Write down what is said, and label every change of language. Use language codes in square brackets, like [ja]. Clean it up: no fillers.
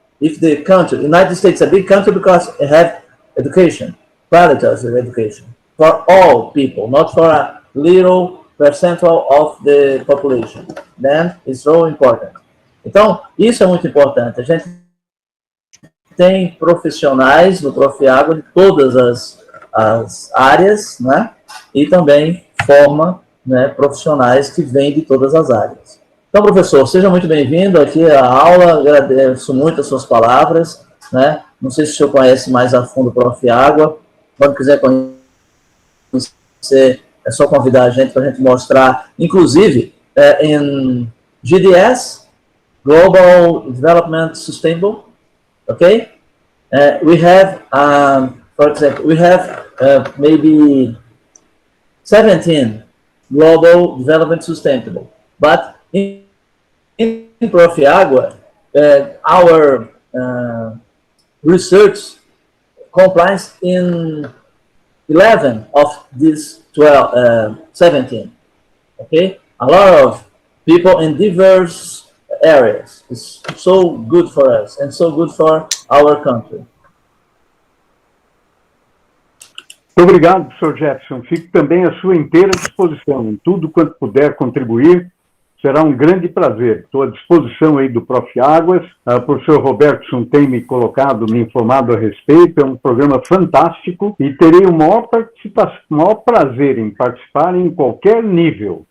[en] If the country, United States is a big country because it have education, quality of education for all people, not for a little percentage of the population. Then it's so important. [pt] Então, isso é muito importante. A gente tem profissionais no Prof. Água de todas as áreas, né? E também forma, né, profissionais que vêm de todas as áreas. Então, professor, seja muito bem-vindo aqui à aula, agradeço muito as suas palavras, né? Não sei se o senhor conhece mais a fundo o Prof. Água, quando quiser conhecer, é só convidar a gente para a gente mostrar, inclusive, em GDS, Global Development Sustainable, okay? [en] We have, for example, we have maybe 17 Global Development Sustainable, but in Prof. Água, our research complies in 11 of these 17, okay? A lot of people in diverse areas. It's so good for us and so good for our country. [pt] Muito obrigado, Sr. Jefferson. Fico também à sua inteira disposição. Em tudo quanto puder contribuir, será um grande prazer. Estou à disposição aí do Prof. Águas. O professor Robertson tem me informado a respeito. É um programa fantástico e terei o maior prazer em participar em qualquer nível.